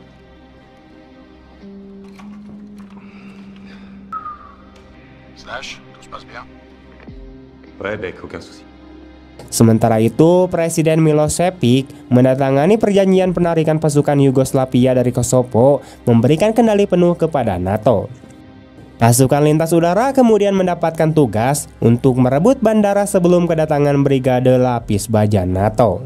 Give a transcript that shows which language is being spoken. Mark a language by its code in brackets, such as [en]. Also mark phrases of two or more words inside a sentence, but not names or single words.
[fr] Slash, tout se passe bien? Ouais, Beck, aucun souci. [id] Sementara itu, Presiden Milosevic menandatangani perjanjian penarikan pasukan Yugoslavia dari Kosovo, memberikan kendali penuh kepada NATO. Pasukan lintas udara kemudian mendapatkan tugas untuk merebut bandara sebelum kedatangan Brigade Lapis Baja NATO.